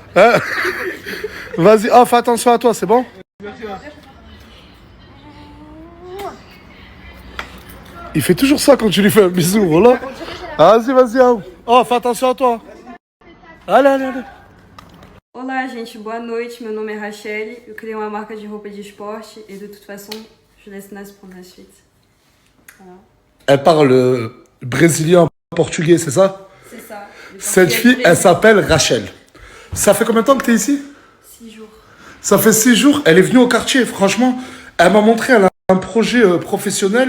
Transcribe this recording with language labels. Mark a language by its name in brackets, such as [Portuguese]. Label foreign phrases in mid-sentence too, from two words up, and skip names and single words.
[French] Hein? Vas-y, fais attention à toi, c'est bon? Il fait toujours ça quand tu lui fais un bisou, voilà. Vas-y. Oh, fais attention à toi. Allez. [Portuguese] Olá, gente, boa noite. Meu nome é Rachelle. Eu criei uma marca de roupa de esporte [French] et de toute façon, je laisse Nas prendre la suite. Voilà. Elle parle brésilien, portugais, c'est ça? C'est ça. Cette fille, elle s'appelle Rachel. Ça fait combien de temps que tu es ici? 6 jours. Ça fait 6 jours. Elle est venue au quartier. Franchement, elle m'a montré, elle a un projet professionnel.